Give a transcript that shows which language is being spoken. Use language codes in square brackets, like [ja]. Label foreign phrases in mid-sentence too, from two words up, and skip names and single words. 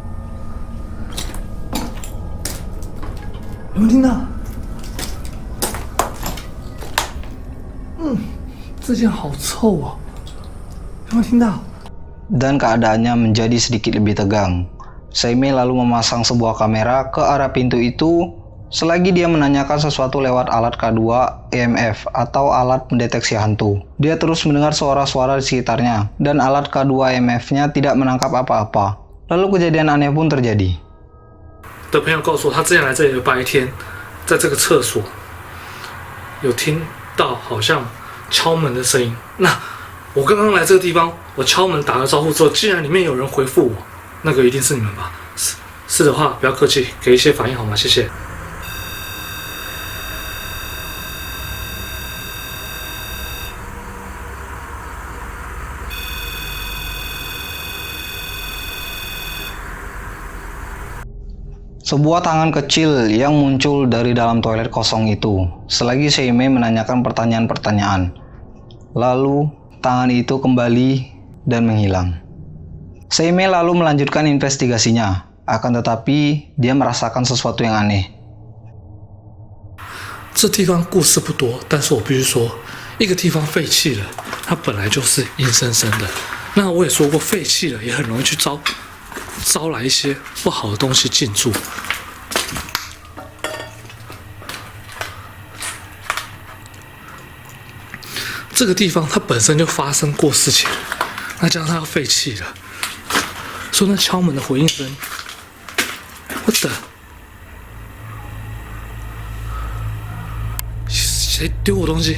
[zh] 有没有听到？这间好臭哦！有没有听到？ [id] Dan keadaannya menjadi sedikit lebih tegang. Seimei lalu memasang sebuah kamera ke arah pintu itu selagi dia menanyakan sesuatu lewat alat K2 EMF atau alat mendeteksi hantu. Dia terus mendengar suara-suara di sekitarnya dan alat K2 EMF-nya tidak menangkap apa-apa. Lalu kejadian aneh pun terjadi. [zh] 的朋友告诉我，他之前来这里的白天，在这个厕所有听到好像敲门的声音。那我刚刚来这个地方，我敲门打个招呼之后，竟然里面有人回复我，那个一定是你们吧？是的话，不要客气，给一些反应好吗？谢谢。 [id] Sebuah tangan kecil yang muncul dari dalam toilet kosong itu, selagi Seimei menanyakan pertanyaan-pertanyaan. Lalu, tangan itu kembali dan menghilang. Seimei lalu melanjutkan investigasinya, akan tetapi dia merasakan sesuatu yang aneh. [zh] 这地方故事不多，但是我必须说，一个地方废弃了，它本来就是阴森森的。那我也说过，废弃了也很容易去招来一些不好的东西进驻。这个地方它本身就发生过事情，那加上它要废弃了，所以那敲门的回应声，我的，谁丢我东西？